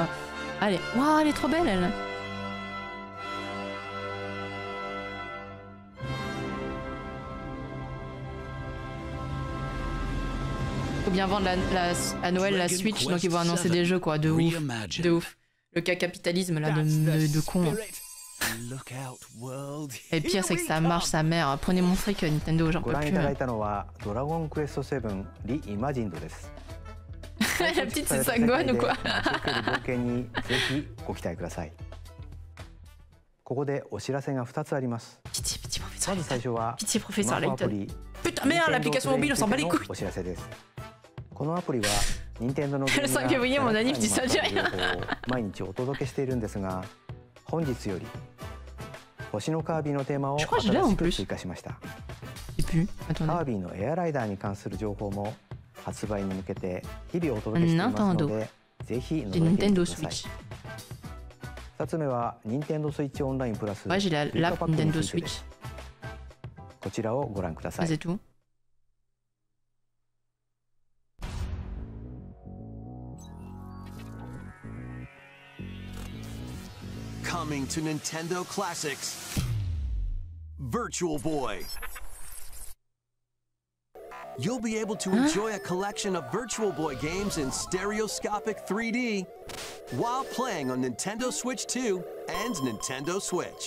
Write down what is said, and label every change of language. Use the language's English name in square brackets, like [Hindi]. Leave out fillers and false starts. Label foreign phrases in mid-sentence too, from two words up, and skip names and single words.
[French] Allez, waouh, elle est trop belle elle. Faut bien vendre à Noël la Switch, donc ils vont annoncer des jeux quoi, de ouf, de ouf. Le cas capitalisme là de con. Et pire c'est que ça marche sa mère. Prenez mon fric Nintendo, j'en peux plus. La petite c'est Sangohan ou quoi? [Japanese] ここでお知らせが2つあります。まず最初はスマホアプリ [French] Putain merde, l'application mobile on s'en bat les couilles. [Japanese] お知らせです。このアプリは任天堂のゲームや [French] Le 5 février mon anniv dit ça dit rien. [Japanese] 毎日お届けしているんですが、本日より星のカービィのテーマを新しく追加しました。カービィのエアライダーに関する情報も発売に向けて日々お届けしていますので、ぜひ覗いてみてください。2つ目は任天堂スイッチオンラインプラス追加パックについてです。こちらをご覧ください。 [English] Coming to Nintendo Classics, Virtual Boy. You'll be able to enjoy a collection of Virtual Boy games in stereoscopic 3D while playing on Nintendo Switch 2 and Nintendo Switch.